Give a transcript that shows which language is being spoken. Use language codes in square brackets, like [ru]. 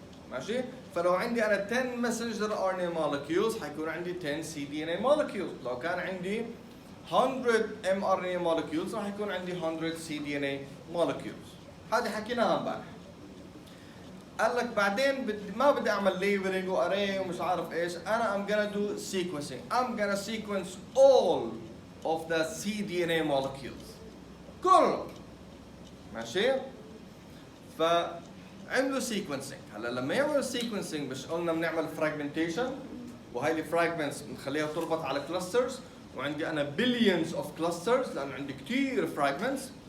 [ar] ماشي؟ فلو عندي انا 10 ماسنجر ار ان اي مولكيولز حيكون عندي 10 سي دي ان اي مولكيولز، لو كان عندي 100 ام ار ان اي مولكيولز راح يكون عندي 100 سي دي ان اي مولكيولز. هذه حكيناها امبارح. قال لك بعدين ما بدي اعمل ليبلينج واري ومش عارف ايش، انا [en] I'm gonna do sequencing. I'm gonna sequence all of the cDNA molecules كله. [ar] ماشي؟ فعملوا sequencing. هلا لما يعملوا sequencing مش قلنا بنعمل fragmentation، وهي الفراجمنتس بنخليها تربط على clusters، وعندي انا [en] billions of clusters [ar] لانه عندي كثير fragments.